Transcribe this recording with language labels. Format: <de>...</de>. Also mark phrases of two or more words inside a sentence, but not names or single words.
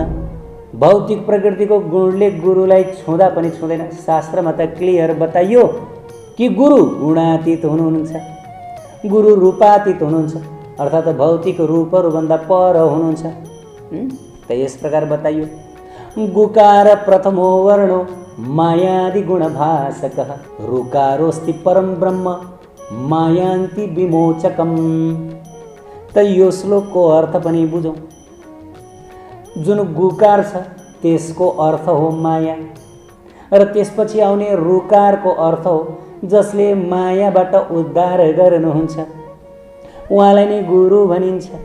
<ne>भौतिक प्रकृतिको गुणले गुरुलाई छुँदा पनि छुँदैन। शास्त्रमा त क्लियर बताइयो कि गुरु गुणातीत हुनुहुन्छ, गुरु रूपातीत हुनुहुन्छ अर्थात् भौतिक रूपहरूभन्दा पर हुनुहुन्छ। त यस प्रकार बताइयो,</ne> <sa>गुकार प्रथमो वर्णो मायादि गुणभासकः, ऋकारोस्ति परम ब्रह्म मायान्ति विमोचकम्।</sa> <ne>त यो श्लोकको अर्थ पनि बुझौँ। जुन गुकार छ त्यसको अर्थ हो माया, र त्यसपछि आउने ऋकारको अर्थ हो जसले मायाबाट उद्धार गर्नुहुन्छ, उहाँलाई नै गुरु भनिन्छ।</ne>